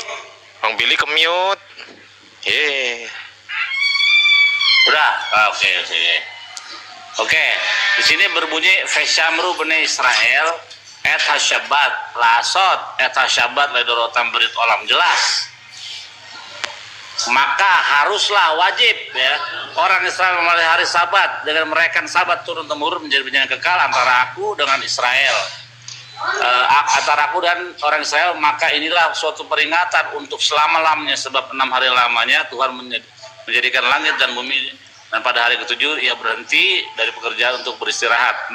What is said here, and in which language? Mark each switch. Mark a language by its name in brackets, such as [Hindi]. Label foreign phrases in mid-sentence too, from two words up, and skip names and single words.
[Indonesian] Bang Billy kemiut. Udah, Oke, di sini berbunyi [Hebrew] ושמרו בני ישראל את השבת לעשות את השבת לדרתם ברית עולם, [Indonesian] jelas. Maka haruslah wajib ya orang Israel memelihara hari Sabat dengan merayakan Sabat turun temurun menjadi perjanjian kekal antara aku dengan Israel. Antara aku dan orang Israel, maka inilah suatu peringatan untuk selama-lamanya, sebab 6 hari lamanya Tuhan menjadikan langit dan bumi, dan pada hari ketujuh ia berhenti dari pekerjaan untuk beristirahat.